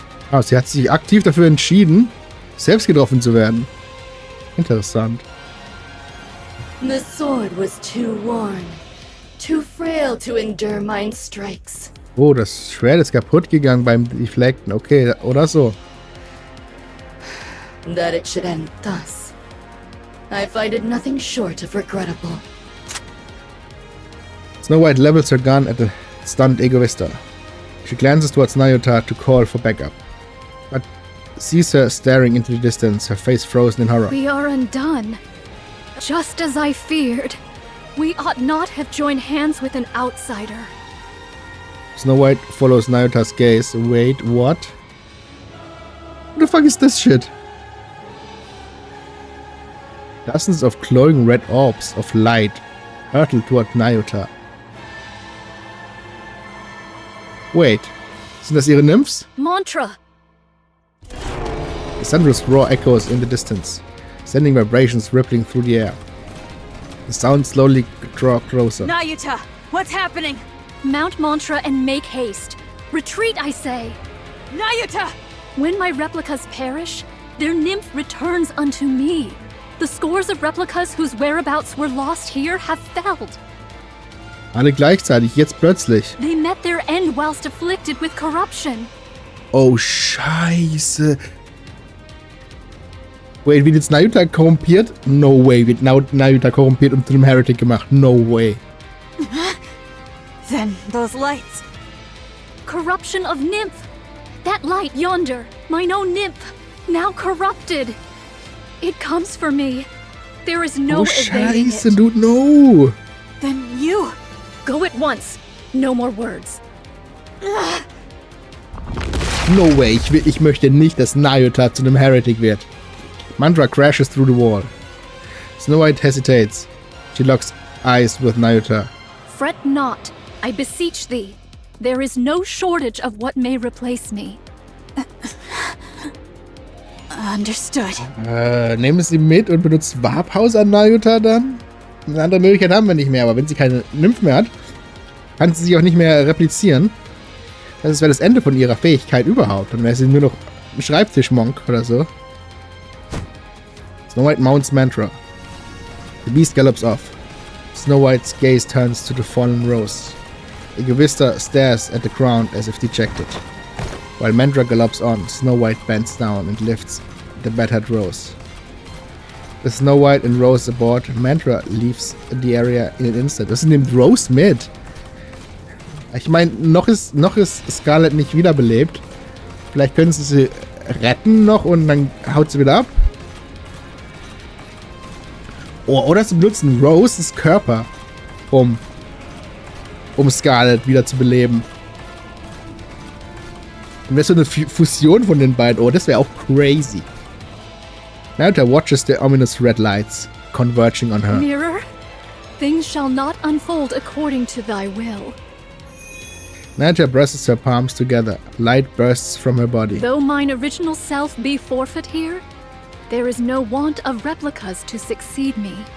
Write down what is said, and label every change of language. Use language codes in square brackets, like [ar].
[de] Ah, sie hat sich aktiv dafür entschieden, selbst getroffen zu werden. Interessant. [en] The sword was too worn, too frail to endure mine strikes. [de] Oh, das Schwert ist kaputt gegangen beim Deflecten. Okay, oder so. [en] That it should end thus, I find it nothing short of regrettable. Snow White levels her gun at the stunned Egoista. She glances towards Nayuta to call for backup, but sees her staring into the distance, her face frozen in horror. We are undone. Just as I feared. We ought not have joined hands with an outsider. Snow White follows Nayuta's gaze. Wait, what? What the fuck is this shit? Dozens of glowing red orbs of light hurtle toward Nayuta. [de] Wait, sind das ihre Nymphs? [en] Mantra! The thunderous roar echoes in the distance, sending vibrations rippling through the air. The sounds slowly draw closer. Nayuta, what's happening? Mount Mantra and make haste. Retreat, I say. Nayuta! When my replicas perish, their nymph returns unto me. The scores of replicas whose whereabouts were lost here have failed. [de] Alle gleichzeitig, jetzt plötzlich. [en] They met their end whilst afflicted with corruption. [de] Oh, Scheiße. Wait, wird jetzt Nayuta korrumpiert? [en] No way, [de] wird Nayuta korrumpiert und zu einem Heretic gemacht. [en] No way. Then those lights. Corruption of nymph. That light yonder, mine own nymph, now corrupted. It comes for me. There is no evading [de] Scheiße, [en] it. dude, no. Then you. Go at once. No more words. No way, [de] ich möchte nicht, dass Nayuta zu einem Heretic wird. [en] Mantra crashes through the wall. Snow White hesitates. She locks eyes with Nayuta. Fret not, I beseech thee. There is no shortage of what may replace me. Understood. [de] Nehmen Sie mit und benutzt Warphaus an Nayuta dann? Eine andere Möglichkeit haben wir nicht mehr, aber wenn sie keine Nymph mehr hat, kann sie sich auch nicht mehr replizieren. Das wäre das Ende von ihrer Fähigkeit überhaupt. Dann wäre sie nur noch ein Schreibtischmonk oder so. [en] Snow White mounts Mantra. The beast gallops off. Snow White's gaze turns to the fallen Rose. Egoista stares at the ground as if dejected. While Mantra gallops on, Snow White bends down and lifts the battered Rose. With Snow White and Rose aboard, Mantra leaves the area in an instant. [de] Das nimmt Rose mit. Ich meine, noch ist Scarlet nicht wiederbelebt. Vielleicht können sie retten noch und dann haut sie wieder ab. Oh, oder sie benutzen Roses Körper, um Scarlet wieder zu beleben. Und das ist so eine Fusion von den beiden. Oh, das wäre auch crazy. [en] Nayuta watches the ominous red lights converging on her. Mirror, things shall not unfold according to thy will. Nayuta presses her palms together. Light bursts from her body. Though mine original self be forfeit here, there is no want of replicas to succeed me.